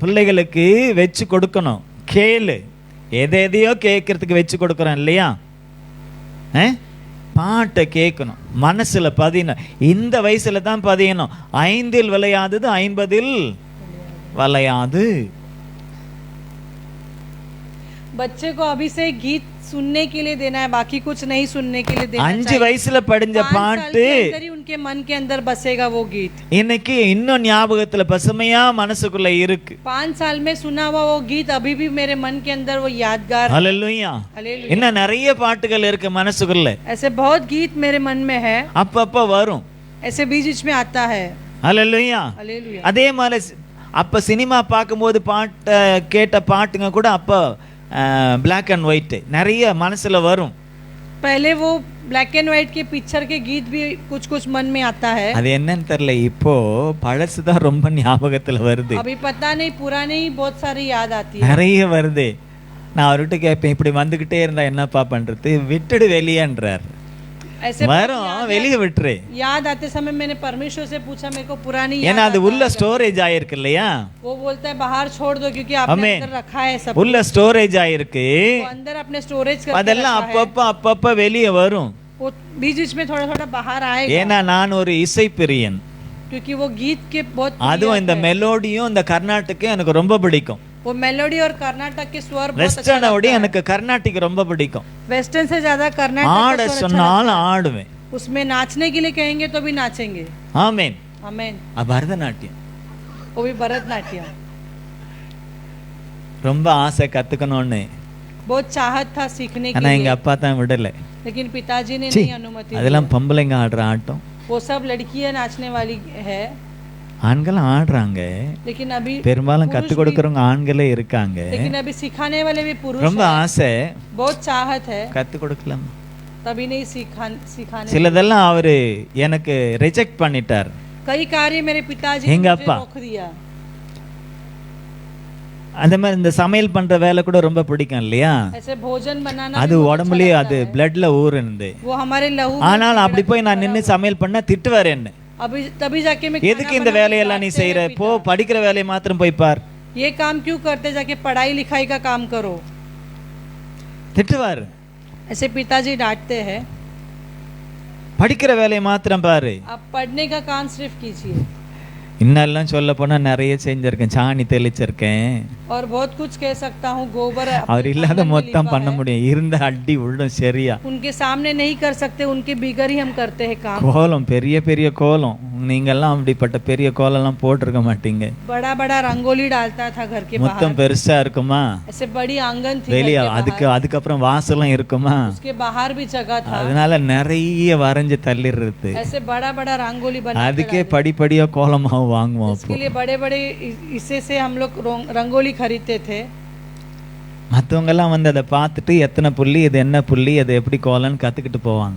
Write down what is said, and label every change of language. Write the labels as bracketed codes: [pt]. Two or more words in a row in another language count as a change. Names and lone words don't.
[ta] பிள்ளைகளுக்கு வச்சு கொடுக்கணும். கேளு, எதையோ கேட்கறதுக்கு வச்சு கொடுக்குறோம் இல்லையா? பாட்டை கேட்கணும், மனசுல பதியணும். இந்த வயசுல தான் பதியணும். 5 விளையாதது 50 விளையாது. [hi] बच्चे को अभी से गीत सुनने के लिए देना है, बाकी कुछ नहीं सुनने के लिए देना [ta] 5 வயசுல படிஞ்ச [hi] 5 साल [ta] பாட்டு [hi] के अंदर ही उनके मन के अंदर बसेगा वो गीत। [ta] இன்னைக்கு இன்னும் ஞாபகத்துல பசுமையா மனசுக்குள்ள இருக்கு. [hi] 5 साल में सुना हुआ वो गीत अभी भी मेरे मन के अंदर वो यादगार है। [ta] ஹல்லேலூயா. [hi] हालेलुया। [ta] இன்னும் நிறைய பாட்டுகள் இருக்கு மனசுக்குள்ள. [hi] ऐसे बहुत गीत मेरे मन में है, [ta] அப்பப்ப வரும். [hi] ऐसे बीच बीच में आता है। [ta] ஹல்லேலூயா. [hi] हालेलुया। [ta] அதே மாதிரி அப்ப சினிமா பார்க்கும்போது பாட்டு கேட்ட பாட்டுங்க கூட அப்ப [en] black and white [ta] நிறைய மனசுல வரும். [hi] पहले वो [en] black and white [hi] के पिक्चर के गीत भी कुछ कुछ मन में आता है। [ta] அது என்னன்னு தெரியல, இப்போ பழசுதான் ரொம்ப ஞாபகத்துல வருது. [hi] अभी पता नहीं, पुराने ही बहुत सारी याद आती है। [ta] நிறைய வருது. நான் அவர்கிட்ட கேட்பேன், இப்படி வந்துகிட்டே இருந்தா என்னப்பா பண்றது? விட்டுடு வெளியேன்றார். [hi] ऐसे [ta] வரும், வெளியே விட்டுரு. [hi] याद आते समय मैंने परमेश्वर से पूछा, मेरे को पुरानी [ta] ஏன்னா [hi] याद [ta] அது உள்ள ஸ்டோரேஜ் ஆயிருக்கு இல்லையா? [hi] वो बोलता है बाहर छोड़ दो क्योंकि आपने अंदर रखा है सब। [ta] உள்ள ஸ்டோரேஜ் ஆயிருக்கு. [hi] वो अंदर अपने स्टोरेज करके [ta] அதெல்லாம் [hi] रखा है। [ta] அப்பப்ப வெளியே வரும். [hi] वो बीच बीच में थोड़ा थोड़ा बाहर आएगा, [ta] ஏன்னா நான் ஒரு இசை பிரியன். [hi] क्योंकि वो गीत के बहुत [ta] அதுவும் இந்த மெலோடியும் இந்த கர்நாடகம் எனக்கு ரொம்ப பிடிக்கும். [hi] वो मेलोडी और कर्नाटक के स्वर बहुत अच्छा [ta] வெஸ்டர்னோட [hi] लगता है। [ta] எனக்கு கர்நாடிக் ரொம்ப பிடிக்கும். [hi] वेस्टर्न से ज्यादा कर्नाटक [ta] ஆட [hi] का स्वर अच्छा [ta] சொன்னாலும் ஆடுவேன். [hi] लगता है। उसमें नाचने के लिए कहेंगे तो भी नाचेंगे। [ta] ஆமென். [hi] आमेन। [ta] பரதநாட்டியம் [hi] वो भी भरतनाट्यम [ta] ரொம்ப ஆசை கத்துக்கணும்னு. [hi] बहुत चाहत था सीखने के [ta] ஆனா எங்க [hi] लिए, [ta] அப்பா தான் விடல. [hi] लेकिन पिताजी ने [ta] சீ, [hi] नहीं अनुमति दी। [ta] அதெல்லாம் பொம்பளைங்க ஆடுற ஆட்டம். [hi] वो सब लड़कियां नाचने वाली है, [ta] ஆண்களும் ஆடுறாங்க. [hi] लेकिन अभी [ta] பெரும்பாலும் [hi] पुरुष [ta] கத்து [hi] भी- [ta] கொடுக்கறவங்க ஆண்களே இருக்காங்க. [hi] लेकिन अभी सिखाने वाले भी पुरुष [ta] ரொம்ப [hi] हैं। [ta] ஆசை, [hi] बहुत चाहत है, [ta] கத்து கொடுக்கலாம். [hi] तभी नहीं सिखाने। [ta] சிலதெல்லாம் அவரு எனக்கு ரிஜெக்ட் பண்ணிட்டார். [hi] कई कार्य मेरे पिताजी ने [ta] எங்க [hi] मुझे [ta] அப்பா. [hi] रोक दिया। [ta] அந்த மாதிரி இந்த சமையல் பண்ற வேலை கூட ரொம்ப பிடிக்கும் இல்லையா? [hi] ऐसे भोजन बनाना [ta] அது [hi] भी बहुत [ta] உடம்புலயே [hi] अच्छा [ta] அது [hi] लगता है। [ta] பிளட்ல ஊறுனது. [hi] वो हमारे लहू में [ta] ஆனால் அப்படி [hi] कीड़ा [ta] போய் நான் [hi] की [ta] நின்னு [hi] तरह- [ta] சமையல் பண்ண திட்டுவார் என்ன. [hi] अभी तभी जाके मैं [ta] எதுக்கு [hi] खाना [ta] இந்த [hi] बनाने [ta] வேலையெல்லாம் நீ [hi] जाते [ta] செய்யற? [hi] हैं [ta] போ [hi] पिता। [ta] படிக்கிற வேலையை மாத்திரம் போய் பார். [hi] ये काम क्यों करते, जाके पढ़ाई लिखाई का काम करो। [ta] திட்டுவார். [hi] ऐसे पिताजी डांटते हैं, [ta] படிக்கிற வேலையை மாத்திரம் பாரு. [hi] आप पढ़ने का काम सिर्फ कीजिए। [ta] இன்னெல்லாம் சொல்ல போனா நிறைய செஞ்சிருக்கேன். சாணி தெளிச்சிருக்கேன். [hi] और बहुत कुछ कह सकता हूँ, गोबर अपने [ta] அவர் இல்லாத [hi] आंगन में [ta] மொத்தம் [hi] लिपा [ta] பண்ண [hi] है। [ta] முடியும். இருந்த அடி உள்ளம் சரியா. [hi] उनके सामने नहीं कर सकते, उनके बिगर ही हम करते हैं काम। [ta] கோலம், பெரிய பெரிய கோலம் நீங்கெல்லாம் அப்படிப்பட்ட பெரிய கோலம்லாம் போட்டிருக்க மாட்டீங்க. [hi] बड़ा बड़ा रंगोली डालता था घर के [ta] முத்தம் [hi] बाहर, [ta] பெருசா இருக்குமா, [hi] ऐसे बड़ी आंगन थी घर [ta] வெளியே [hi] के [ta] அதுக்கப்புறம் வாசலும் இருக்குமா, [hi] बाहर, उसके बाहर भी जगह था, [ta] அதனால நிறைய வரைஞ்சு தள்ளிடுறது. [hi] ऐसे बड़ा बड़ा रंगोली बना के [ta] அதுக்கே படிப்படியா கோலமாவும் வாங்குவோம். [hi] इसके लिए बड़े बड़े हिस्से से हम लोग रंगोली खरीदते थे. [ta] மற்றவங்க எல்லாம் வந்து அதை பார்த்துட்டு எத்தனை புள்ளி, இது என்ன புள்ளி, அது எப்படி கோலன்னு கத்துக்கிட்டு போவாங்க.